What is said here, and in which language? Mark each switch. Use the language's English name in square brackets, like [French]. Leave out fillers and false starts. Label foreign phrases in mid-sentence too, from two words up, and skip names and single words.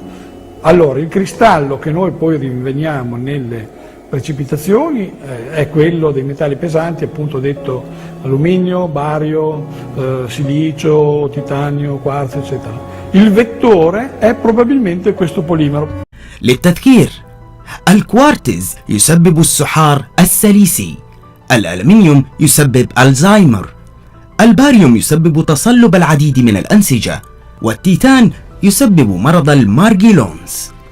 [Italian] Allora il cristallo che noi poi rinveniamo nelle precipitazioni è quello dei metalli pesanti, appunto detto alluminio, bario, silicio, titanio, quarzo, eccetera. Il vettore è probabilmente questo polimero. [Arabic] للتذكير، الكوارتز يسبب السحار السليسي، الألمنيوم يسبب ألزهايمر، الباريوم يسبب تصلب العديد من الأنسجة، والتيتان يسبب مرض المارجيلونز.